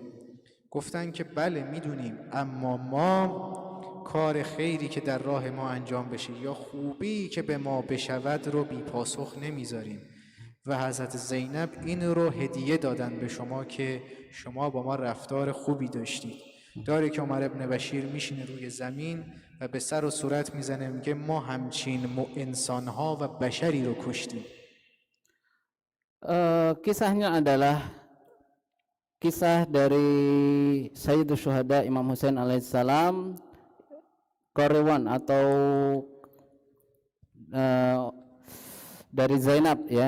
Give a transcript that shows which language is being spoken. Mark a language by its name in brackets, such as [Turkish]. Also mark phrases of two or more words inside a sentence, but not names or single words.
[Persian] گفتن که بله میدونیم، اما ما کار خیری که در راه ما انجام بشه یا خوبی که به ما بشود رو بی پاسخ نمیذاریم و حضرت زینب این رو هدیه دادن به شما که شما با ما رفتار خوبی داشتید. داره که عمر ابن بشیر میشینه روی زمین و به سر و صورت میزنه، میگه ما همچین انسانها و بشری رو کشتیم. [Indonesian] Kisahnya adalah kisah dari Sayyidus Syuhada Imam Husain alaihissalam, Karawan atau dari Zainab ya.